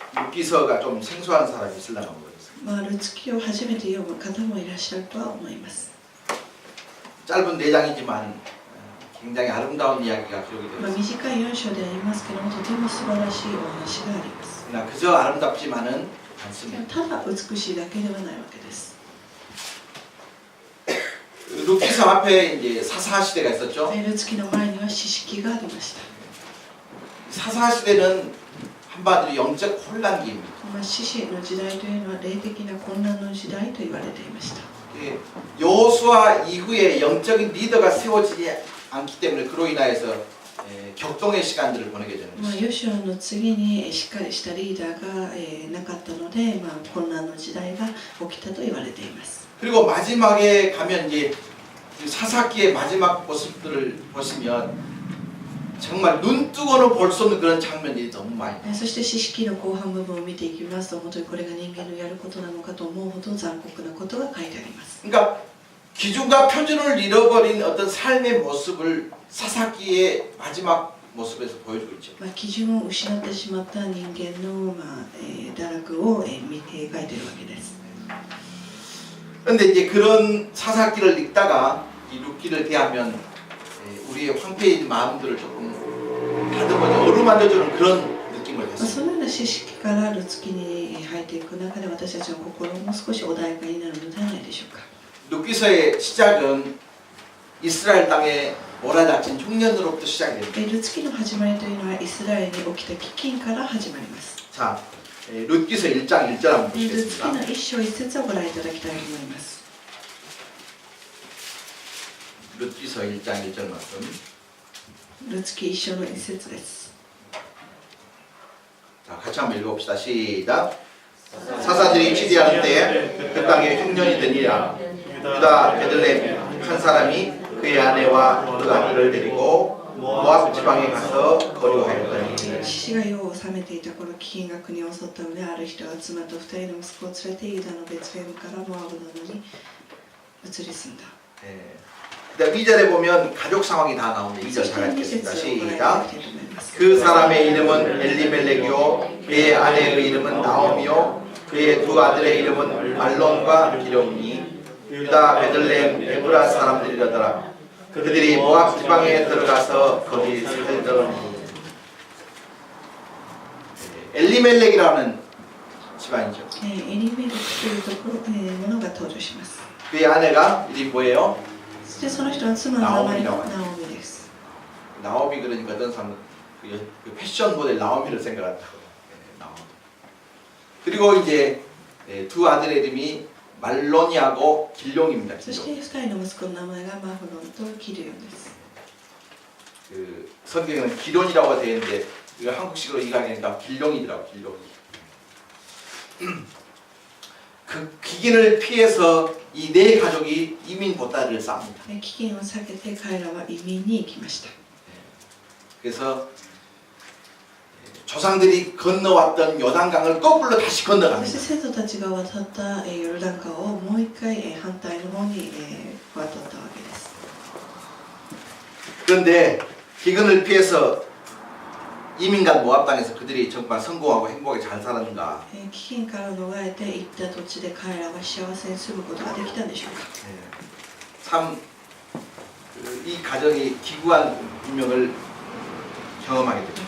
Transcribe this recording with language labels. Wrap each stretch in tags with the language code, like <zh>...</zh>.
<ko>룻기서가 좀 생소한 사람이 있으려나 모르겠어요.</ko> <ja>ルツ記を初めて読む方もいらっしゃるとは思います。</ja> <ko>짧은 4장이지만 굉장히 아름다운 이야기가 기록이 되어 있습니다.</ko> <ja>短い4章でありますけども、とても素晴らしいお話があります。</ja> <ko>그러나 그저 아름답지만은 않습니다.</ko> <ja>ただ美しいだけではないわけです。</ja> <ko>룻기서 앞에 이제 사사 시대가 있었죠.</ko> <ja>ルツ記の前には四式がありました。</ja> <ko>사사 시대는 한마디로 영적 혼란기입니다.</ko> <ja>四式の時代というのは霊的な混乱の時代と言われていました。</ja> <ko>여호수아 이후에 영적인 리더가 세워지지 않기 때문에 그로 인하여서 격동의 시간들을 보내게 되는 것이죠.</ko> <ja>ヨシュアの次にしっかりしたリーダーがなかったので、混乱の時代が起きたと言われています。</ja> <ko>그리고 마지막에 가면 이제 사사기의 마지막 모습들을 보시면 정말 눈 뜨고는 볼 수 없는 그런 장면들이 너무 많이.</ko> <ja>そして四式の後半部分を見ていきますと、本当にこれが人間のやることなのかと思うほど残酷なことが書いてあります。</ja> <ko>그러니까 기준과 표준을 잃어버린 어떤 삶의 모습을 사사기의 마지막 모습에서 보여주고 있죠.</ko> <ja>基準を失ってしまった人間の堕落を描いているわけです。</ja> <ko>그런데 이제 그런 사사기를 읽다가 이 룻기를 대하면 우리의 황폐해진 마음들을 조금 다듬어서 어루만져주는 그런 느낌을</ko> <ja>そ</ja> <ko>받습니다.</ko> <ja>のような知識からルツ記に入っていく中で私たちの心も少し穏やかになるのではないでしょうか。</ja> <ko>룻기서의 시작은 이스라엘 땅에 몰아닥친 흉년으로부터 시작이 됩니다.</ko> <ja>ルツ記の始まりというのはイスラエルに起きた飢饉から始まります。</ja> <ko>자, 룻기서 1장 1절 한번</ko> <ja>ルツ記</ja> <ko>보시겠습니다.</ko> <ja>の1章1節をご覧いただきたいと思います。</ja> <ko>룻기서 1장 1절 말씀.</ko> <ja>ルツ記1章の1節です。</ja> <ko>자, 같이 한번 읽어봅시다. 시작. 사사들이 치리하는 때에 그 땅에 흉년이 되니라. 유다 베들레헴 한 사람이 그의 아내와 그 아들을 데리고 모압 지방에 가서 거류하였더니.</ko> <ja>父が世を治めていた頃、飢饉が国を襲ったので、ある人が妻と2人の息子を連れてユダのベツレヘムからモアブなどに移り住んだ。</ja> <ko>그다음 2절에 보면 가족 상황이 다 나오는데 2절 다 읽겠습니다. 시작. 그 사람의 이름은 엘리멜렉이요 그의 아내의 이름은 나오미요 그의 두 아들의 이름은 말론과 기룡이니 유다 베들레헴 에브라 사람들이라더라. 그들이 모압 지방에 들어가서 거기 살더니 엘리멜렉이라는 집안이죠.</ko> <ja>エリメルクというところ、ものが登場します。</ja> <ko>그의 아내가 이름이 뭐예요?</ko> <ja>そしてその人の妻の名前がナオミです。</ja> <ko>나오미. 그러니까 어떤 사람은 그 패션 모델 나오미를 생각한다고. 나오미. 그리고 이제 두 아들의 이름이 말로니하고 길룡입니다.</ko> <ja>そして2人の息子の名前がマフロンとキリオンです。</ja> <ko>그 성경에는 기론이라고 되어 있는데 이거 한국식으로 이해하니까 길룡이더라고. 길룡. 그 기근을 피해서 이 네 가족이 이민 보따리를 쌉니다.</ko> <ja>飢饉を避けて彼らは移民に行きました。</ja> <ko>그래서 조상들이 건너왔던 요단강을 거꾸로 다시</ko> <ja>そして</ja> <ko>건너갑니다.</ko> <ja>先祖たちが渡ったヨルダン川をもう一回反対の方に渡ったわけです。</ja> <ko>그런데 기근을 피해서 이민간 모압 땅에서 그들이 정말 성공하고 행복하게 잘 살았는가?</ko> <ja>飢饉から逃れて行った土地で彼らは幸せに住むことができたんでしょうか。</ja> <ko>참 이 가정이 기구한 운명을 경험하게 됩니다.</ko>